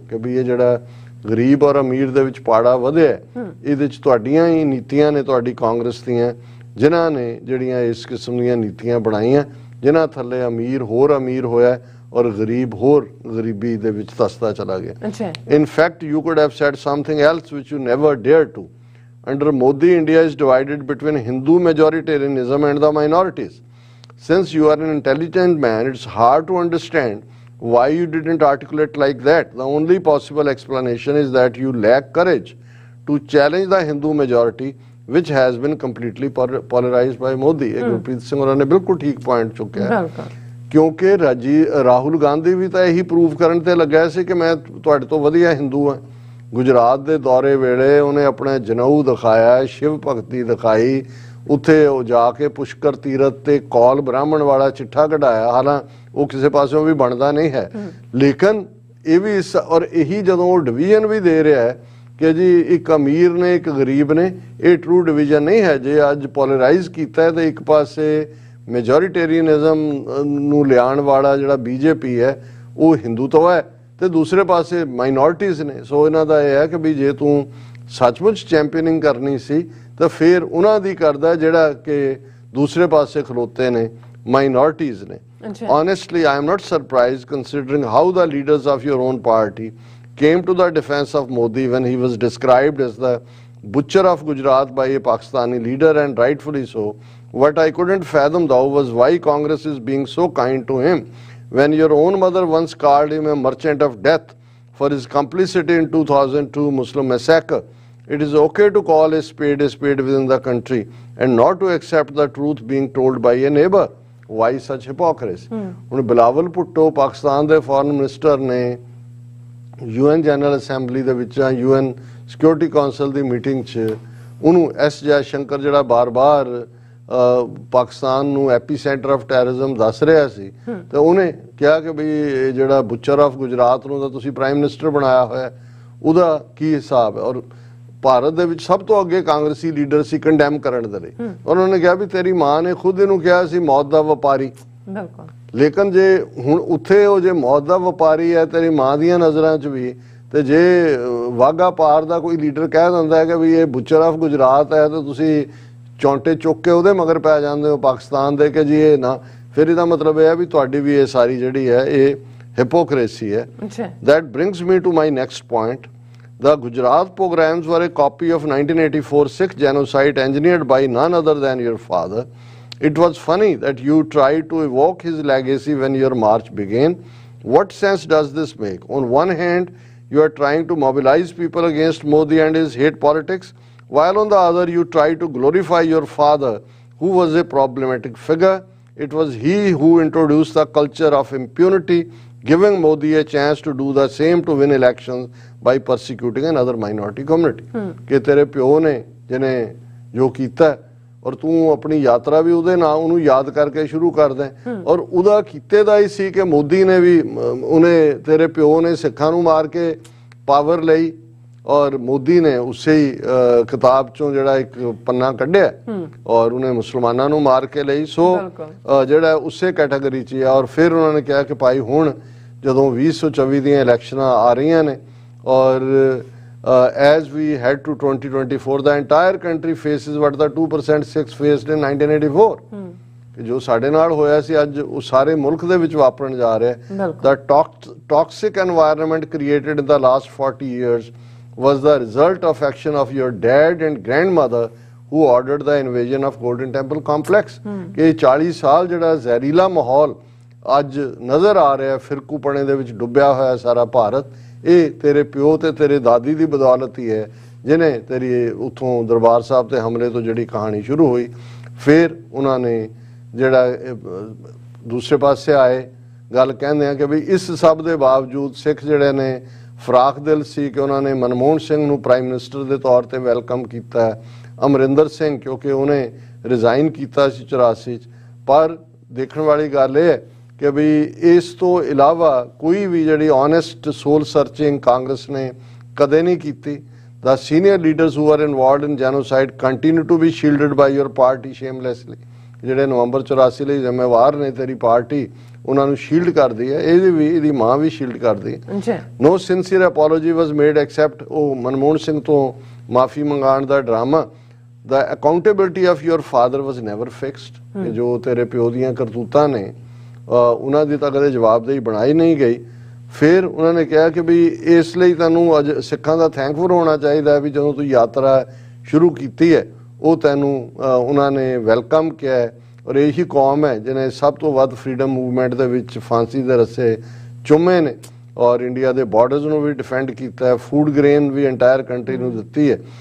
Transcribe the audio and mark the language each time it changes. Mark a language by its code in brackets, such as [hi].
[pa] ਕਿ ਵੀ ਇਹ ਜਿਹੜਾ ਗਰੀਬ ਔਰ ਅਮੀਰ ਦੇ ਵਿੱਚ ਪਾੜਾ ਵਧਿਆ ਇਹਦੇ 'ਚ ਤੁਹਾਡੀਆਂ ਹੀ ਨੀਤੀਆਂ ਨੇ, ਤੁਹਾਡੀ ਕਾਂਗਰਸ ਦੀਆਂ, ਜਿਨ੍ਹਾਂ ਨੇ ਜਿਹੜੀਆਂ ਇਸ ਕਿਸਮ ਦੀਆਂ ਨੀਤੀਆਂ ਬਣਾਈਆਂ ਜਿਨ੍ਹਾਂ ਥੱਲੇ ਅਮੀਰ ਹੋਰ ਅਮੀਰ ਹੋਇਆ ਔਰ ਗਰੀਬ ਹੋਰ ਗਰੀਬੀ ਦੇ ਵਿੱਚ ਧੱਸਦਾ ਚਲਾ ਗਿਆ। [en] In fact, you could have said something else which you never dared to. Under Modi, India is divided between Hindu majoritarianism and the minorities. since you are an intelligent man, it's hard to understand why you didn't articulate like that. The only possible explanation is that you lack courage to challenge the Hindu majority, which has been completely polarized by Modi. [pa] ਇਹ ਗੁਰਪ੍ਰੀਤ ਸਿੰਘ ਹੋਰਾਂ ਨੇ ਬਿਲਕੁਲ ਠੀਕ point ਚੁੱਕਿਆ, ਬਿਲਕੁਲ, ਕਿਉਂਕਿ ਰਾਹੁਲ ਗਾਂਧੀ ਵੀ ਤਾਂ ਇਹੀ ਪ੍ਰੂਵ ਕਰਨ ਤੇ ਲੱਗਾ ਸੀ ਕਿ ਮੈਂ ਤੁਹਾਡੇ ਤੋਂ ਵਧੀਆ ਹਿੰਦੂ ਹਾਂ। ਗੁਜਰਾਤ ਦੇ ਦੌਰੇ ਵੇਲੇ ਉਹਨੇ ਆਪਣੇ ਜਨਊ ਦਿਖਾਇਆ, ਸ਼ਿਵ ਭਗਤੀ ਦਿਖਾਈ, ਉੱਥੇ ਉਹ ਜਾ ਕੇ ਪੁਸ਼ਕਰ ਤੀਰਥ ਤੇ ਕੌਲ ਬ੍ਰਾਹਮਣ ਵਾਲਾ ਚਿੱਠਾ ਕਢਾਇਆ। ਹਾਲਾਂ ਉਹ ਕਿਸੇ ਪਾਸਿਓਂ ਵੀ ਬਣਦਾ ਨਹੀਂ ਹੈ, ਲੇਕਿਨ ਇਹ ਵੀ ਇਸ ਔਰ ਇਹੀ ਜਦੋਂ ਉਹ ਡਿਵੀਜ਼ਨ ਵੀ ਦੇ ਰਿਹਾ ਹੈ ਕਿ ਜੀ ਇੱਕ ਅਮੀਰ ਨੇ ਇੱਕ ਗਰੀਬ ਨੇ, ਇਹ ਟਰੂ ਡਿਵੀਜ਼ਨ ਨਹੀਂ ਹੈ। ਜੇ ਅੱਜ ਪੋਲਰਾਈਜ਼ ਕੀਤਾ ਹੈ ਤਾਂ ਇੱਕ ਪਾਸੇ ਮੈਜੋਰੀਟੇਰੀਅਨਿਜ਼ਮ ਨੂੰ ਲਿਆਉਣ ਵਾਲਾ ਜਿਹੜਾ ਬੀਜੇਪੀ ਹੈ ਉਹ ਹਿੰਦੂਤਵ ਹੈ ਤੇ ਦੂਸਰੇ ਪਾਸੇ ਮਾਈਨੋਰਟੀਜ਼ ਨੇ। ਸੋ ਇਹਨਾਂ ਦਾ ਇਹ ਹੈ ਕਿ ਵੀ ਜੇ ਤੂੰ ਸੱਚਮੁੱਚ ਚੈਂਪੀਅਨਿੰਗ ਕਰਨੀ ਸੀ ਤਾਂ ਫਿਰ ਉਹਨਾਂ ਦੀ ਕਰਦਾ ਜਿਹੜਾ ਕਿ ਦੂਸਰੇ ਪਾਸੇ ਖਲੋਤੇ ਨੇ ਮਾਈਨੋਰਟੀਜ਼ ਨੇ। [en] Honestly, I am not surprised considering how the leaders of your own party came to the defense of Modi when he was described as the butcher of Gujarat by a Pakistani leader, and rightfully so. What I couldn't fathom though was why Congress is being so kind to him when your own mother once called him a merchant of death for his complicity in 2002 Muslim massacre. It is okay to call a spade within the country and not to accept the truth being told by a neighbor. Why such hypocrisy? [pa] ਹੁਣ ਬਿਲਾਵਲ ਭੁੱਟੋ ਪਾਕਿਸਤਾਨ ਦੇ foreign minister ਨੇ UN general assembly ਦੇ ਵਿੱਚ UN security council ਦੀ meeting 'ਚ ਉਹਨੂੰ S Jai Shankar ਜਿਹੜਾ ਬਾਰ-ਬਾਰ ਪਾਕਿਸਤਾਨ ਨੂੰ ਐਪੀ ਸੈਂਟਰ ਆਫ ਟੈਰਰਿਜ਼ਮ ਦੱਸ ਰਿਹਾ ਸੀ ਤੇ ਉਹਨੇ ਕਿਹਾ ਕਿ ਬਈ ਜਿਹੜਾ ਬੁੱਚਰ ਆਫ ਗੁਜਰਾਤ ਨੂੰ ਤਾਂ ਤੁਸੀਂ ਪ੍ਰਾਈਮ ਮਿਨਿਸਟਰ ਬਣਾਇਆ ਹੋਇਆ, ਉਹਦਾ ਕੀ ਹਿਸਾਬ ਹੈ। ਔਰ ਭਾਰਤ ਦੇ ਵਿੱਚ ਸਭ ਤੋਂ ਅੱਗੇ ਕਾਂਗਰਸੀ ਲੀਡਰ ਸੀ ਕੰਡੈਮ ਕਰਨ ਦੇ ਲਈ। ਉਹਨਾਂ ਨੇ ਕਿਹਾ ਵੀ ਤੇਰੀ ਮਾਂ ਨੇ ਖੁਦ ਇਹਨੂੰ ਕਿਹਾ ਸੀ ਮੌਤ ਦਾ ਵਪਾਰੀ। ਬਿਲਕੁਲ, ਲੇਕਿਨ ਜੇ ਹੁਣ ਉੱਥੇ ਉਹ ਜੇ ਮੌਤ ਦਾ ਵਪਾਰੀ ਹੈ ਤੇਰੀ ਮਾਂ ਦੀਆਂ ਨਜ਼ਰਾਂ 'ਚ ਵੀ, ਤੇ ਜੇ ਵਾਘਾ ਪਾਰ ਦਾ ਕੋਈ ਲੀਡਰ ਕਹਿ ਦਿੰਦਾ ਹੈ ਕਿ ਵੀ ਇਹ ਬੁੱਚਰ ਆਫ ਗੁਜਰਾਤ ਹੈ ਤਾਂ ਤੁਸੀਂ ਚੌਂਟੇ ਚੁੱਕ ਕੇ ਉਹਦੇ ਮਗਰ ਪੈ ਜਾਂਦੇ ਹੋ ਪਾਕਿਸਤਾਨ ਦੇ ਕਿ ਜੀ ਇਹ ਨਾ, ਫਿਰ ਇਹਦਾ ਮਤਲਬ ਇਹ ਹੈ ਵੀ ਤੁਹਾਡੀ ਵੀ ਇਹ ਸਾਰੀ ਜਿਹੜੀ ਹੈ ਇਹ ਹਿਪੋਕ੍ਰੇਸੀ ਹੈ। [en] That brings me to my next point. The Gujarat pogroms were a copy of 1984 Sikh genocide engineered by none other than your father. It was funny that you tried to evoke his legacy when your march began. What sense does this make? On one hand, you are trying to mobilize people against Modi and his hate politics, while on the other you try to glorify your father, who was a problematic figure. It was he who introduced the culture of impunity, giving Modi a chance to do the same to win elections by persecuting another minority community. [pa] ਕਿ ਤੇਰੇ ਪਿਓ ਨੇ ਜਿਹਨੇ ਜੋ ਕੀਤਾ ਔਰ ਤੂੰ ਆਪਣੀ ਯਾਤਰਾ ਵੀ ਉਹਦੇ ਨਾਲ ਉਹਨੂੰ ਯਾਦ ਕਰਕੇ ਸ਼ੁਰੂ ਕਰਦਾ ਔਰ ਉਹਦਾ ਕੀਤੇ ਦਾ ਹੀ ਸੀ ਕਿ ਮੋਦੀ ਨੇ ਵੀ ਉਹਨੇ ਤੇਰੇ ਪਿਓ ਨੇ ਸਿੱਖਾਂ ਨੂੰ ਮਾਰ ਕੇ ਪਾਵਰ ਲਈ ਔਰ ਮੋਦੀ ਨੇ ਉਸੇ ਹੀ ਕਿਤਾਬ ਚੋਂ ਜਿਹੜਾ ਇੱਕ ਪੰਨਾ ਕੱਢਿਆ ਔਰ ਉਹਨੇ ਮੁਸਲਮਾਨਾਂ ਨੂੰ ਮਾਰ ਕੇ ਲਈ। ਸੋ ਜਿਹੜਾ ਉਸੇ ਕੈਟਾਗਰੀ 'ਚ ਆ। ਔਰ ਫਿਰ ਉਹਨਾਂ ਨੇ ਕਿਹਾ ਕਿ ਭਾਈ ਹੁਣ ਜਦੋਂ 2024 ਦੀਆਂ ਇਲੈਕਸ਼ਨਾਂ ਆ ਰਹੀਆਂ ਨੇ ਔਰ [en] as we head to 2024 the entire country faces what the 2% Sikhs faced in 1984 [pa] ਜੋ ਸਾਡੇ ਨਾਲ ਹੋਇਆ ਸੀ ਅੱਜ ਉਹ ਸਾਰੇ ਮੁਲਕ ਦੇ ਵਿੱਚ ਵਾਪਰਨ ਜਾ ਰਿਹਾ। [en] The toxic environment created in the last 40 years was the result of action of your dad and grandmother who ordered the invasion of Golden Temple complex. [pa] ਕਿ 40 ਸਾਲ ਜਿਹੜਾ ਜ਼ਹਿਰੀਲਾ ਮਾਹੌਲ ਅੱਜ ਨਜ਼ਰ ਆ ਰਿਹਾ ਫਿਰਕੂਪਣੇ ਦੇ ਵਿੱਚ ਡੁੱਬਿਆ ਹੋਇਆ ਸਾਰਾ ਭਾਰਤ, ਇਹ ਤੇਰੇ ਪਿਓ ਤੇ ਤੇਰੇ ਦਾਦੀ ਦੀ ਬਦੌਲਤ ਹੀ ਹੈ ਜਿਹਨੇ ਤੇਰੀ ਉੱਥੋਂ ਦਰਬਾਰ ਸਾਹਿਬ ਤੇ ਹਮਲੇ ਤੋਂ ਜਿਹੜੀ ਕਹਾਣੀ ਸ਼ੁਰੂ ਹੋਈ। ਫਿਰ ਉਹਨਾਂ ਨੇ ਜਿਹੜਾ ਦੂਸਰੇ ਪਾਸੇ ਆਏ ਗੱਲ ਕਹਿੰਦੇ ਆ ਕਿ ਵੀ ਇਸ ਸਭ ਦੇ ਬਾਵਜੂਦ ਸਿੱਖ ਜਿਹੜੇ ਨੇ ਫਰਾਖ ਦਿਲ ਸੀ ਕਿ ਉਹਨਾਂ ਨੇ ਮਨਮੋਹਨ ਸਿੰਘ ਨੂੰ ਪ੍ਰਾਈਮ ਮਿਨਿਸਟਰ ਦੇ ਤੌਰ ਤੇ ਵੈਲਕਮ ਕੀਤਾ, ਅਮਰਿੰਦਰ ਸਿੰਘ ਕਿਉਂਕਿ ਉਹਨੇ ਰਿਜ਼ਾਈਨ ਕੀਤਾ ਸੀ 84 'ਚ। ਪਰ ਦੇਖਣ ਵਾਲੀ ਗੱਲ ਇਹ ਹੈ ਕਿ ਵੀ ਇਸ ਤੋਂ ਇਲਾਵਾ ਕੋਈ ਵੀ ਜਿਹੜੀ ਓਨੈਸਟ ਸੋਲ ਸਰਚਿੰਗ ਕਾਂਗਰਸ ਨੇ ਕਦੇ ਨਹੀਂ ਕੀਤੀ। [en] The senior leaders who are involved in genocide continue to be shielded by your party shamelessly. [pa] ਜਿਹੜੇ ਨਵੰਬਰ 84 ਲਈ ਜ਼ਿੰਮੇਵਾਰ ਨੇ ਤੇਰੀ ਪਾਰਟੀ ਉਹਨਾਂ ਨੂੰ ਸ਼ੀਲਡ ਕਰਦੀ ਹੈ, ਇਹਦੀ ਮਾਂ ਵੀ ਸ਼ੀਲਡ ਕਰਦੀ ਹੈ। [en] No sincere apology was made except [pa] ਉਹ ਮਨਮੋਹਨ ਸਿੰਘ ਤੋਂ ਮਾਫੀ ਮੰਗਾਉਣ ਦਾ drama. [en] The accountability of your father was never fixed. [pa] ਜੋ ਤੇਰੇ ਪਿਓ ਦੀਆਂ ਕਰਤੂਤਾਂ ਨੇ ਉਹਨਾਂ ਦੀ ਤਾਂ ਕਦੇ ਜਵਾਬਦੇਹੀ ਬਣਾਈ ਨਹੀਂ ਗਈ। ਫਿਰ ਉਹਨਾਂ ਨੇ ਕਿਹਾ ਕਿ ਵੀ ਇਸ ਲਈ ਤੈਨੂੰ ਅੱਜ ਸਿੱਖਾਂ ਦਾ ਥੈਂਕਫੁਲ ਹੋਣਾ ਚਾਹੀਦਾ ਵੀ ਜਦੋਂ ਤੂੰ ਯਾਤਰਾ ਸ਼ੁਰੂ ਕੀਤੀ ਹੈ ਉਹ ਤੈਨੂੰ ਉਹਨਾਂ ਨੇ ਵੈਲਕਮ ਕਿਹਾ ਔਰ ਇਹੀ ਕੌਮ ਹੈ ਜਿਹਨੇ ਸਭ ਤੋਂ ਵੱਧ ਫਰੀडम ਮੂਵਮੈਂਟ ਦੇ ਵਿੱਚ ਫਾਂਸੀ ਦੇ ਰੱਸੇ ਚੁੰਮੇ ਨੇ ਔਰ ਇੰਡੀਆ ਦੇ ਬਾਰਡਰਸ ਨੂੰ ਵੀ ਡਿਫੈਂਡ ਕੀਤਾ ਹੈ, ਫੂਡ ਗ੍ਰੇਨ ਵੀ ਐਂਟਾਇਰ ਕੰਟਰੀ ਨੂੰ ਦਿੱਤੀ ਹੈ।